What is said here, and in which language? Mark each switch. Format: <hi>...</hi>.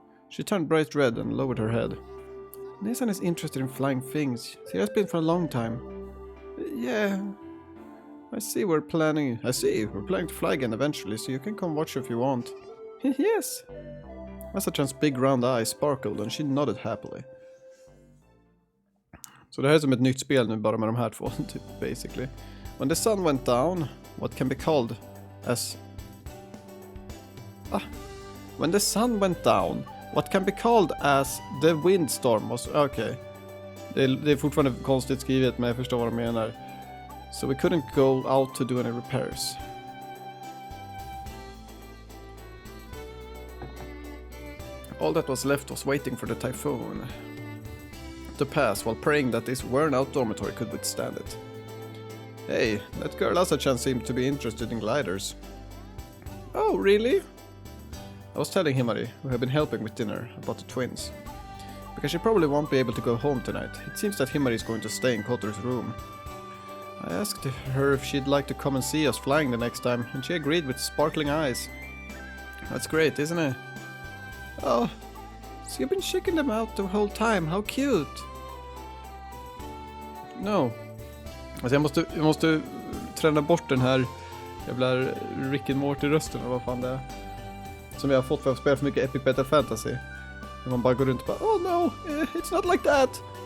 <en>She turned bright red and lowered her head. Nisan is interested in flying things. She has been for a long time. Yeah... I see we're planning to fly again eventually, so you can come watch if you want. Yes! Asa-chan's big round eyes sparkled and she nodded happily.</en> <sv>Så det här är som ett nytt spel nu bara med de här två, typ, basically.</sv> <en>When the sun went down, what can be called as... When the sun went down, what can be called as the windstorm was...</en> <sv>Okej. Det är fortfarande konstigt skrivet, men jag förstår vad de menar.</sv> <en>So we couldn't go out to do any repairs. All that was left was waiting for the typhoon to pass while praying that this worn-out dormitory could withstand it. Hey, that girl Asa-chan seemed to be interested in gliders. Oh, really? I was telling Himari, who had been helping with dinner, about the twins. Because she probably won't be able to go home tonight. It seems that Himari is going to stay in Kotoru's room. I asked her if she'd like to come and see us flying the next time, and she agreed with sparkling eyes. That's great, isn't it? Oh, so you've been checking them out the whole time, how cute! No.</en> <sv>Alltså jag måste träna bort den här jävla Rick and Morty-rösten, eller vad fan det är. Som jag har fått för att spela för mycket Epic Battle Fantasy. När man bara går runt och bara,</sv> <en>oh no, it's not like that!</en>